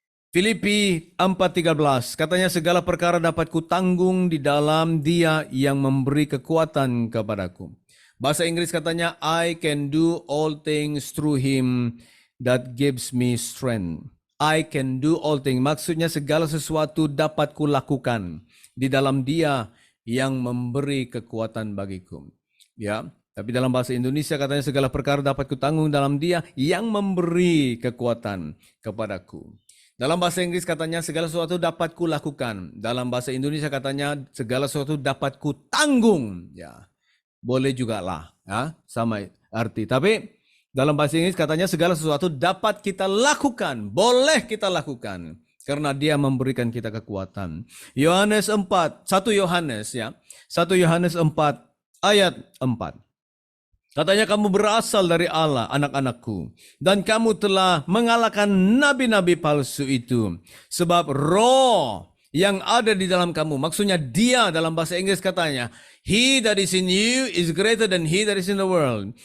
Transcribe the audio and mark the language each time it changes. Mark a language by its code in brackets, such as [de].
[id] Filipi 4:13 katanya segala perkara dapat kutanggung di dalam Dia yang memberi kekuatan kepadaku. Bahasa Inggris katanya [en] I can do all things through him that gives me strength. I can do all things. [id] Maksudnya segala sesuatu dapat kulakukan di dalam Dia yang memberi kekuatan bagiku. Ya, tapi dalam bahasa Indonesia katanya segala perkara dapat kutanggung dalam Dia yang memberi kekuatan kepadaku. Dalam bahasa Inggris katanya segala sesuatu dapat kulakukan. Dalam bahasa Indonesia katanya segala sesuatu dapat kutanggung. Ya, boleh juga lah, ya, sama arti. Tapi dalam bahasa Inggris katanya segala sesuatu dapat kita lakukan, boleh kita lakukan karena Dia memberikan kita kekuatan. Yohanes 4, 1 Yohanes ya. 1 Yohanes 4 ayat 4. Katanya kamu berasal dari Allah, anak-anakku. Dan kamu telah mengalahkan nabi-nabi palsu itu. Sebab roh yang ada di dalam kamu. Maksudnya Dia dalam bahasa Inggris katanya. [en] He that is in you is greater than he that is in the world.